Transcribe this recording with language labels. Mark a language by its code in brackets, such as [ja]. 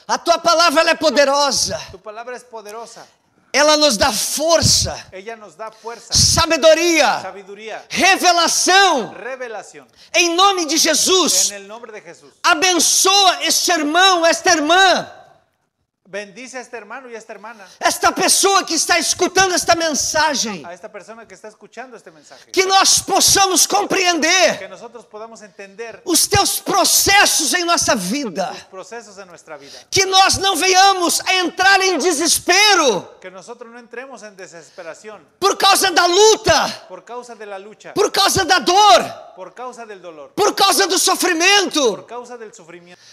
[pt] A tua palavra ela é poderosa. [es] Tu palabra es poderosa. [pt] Ela nos dá força, [es] Ella nos da fuerza, [pt] sabedoria, [es] sabiduría, [pt] revelação. [es] revelación. [pt] Em nome de Jesus, [es] En el nombre de Jesús. [pt] abençoa este irmão, esta irmã. [es] Bendice a este hermano y a esta hermana, [pt] esta pessoa que está escutando esta mensagem, [es] a esta persona que está escuchando este mensaje. [pt] que nós possamos compreender [es] Que nosotros podamos entender [pt] os teus processos em nossa vida, [es] los procesos en nuestra vida. [pt] que nós não venhamos a entrar em desespero [es] Que nosotros no entremos en desesperación [pt] por causa da luta, [es] por causa de la lucha, [pt] por causa da dor, [es] por causa del dolor, [pt] por causa do sofrimento, [es] por causa del sufrimiento.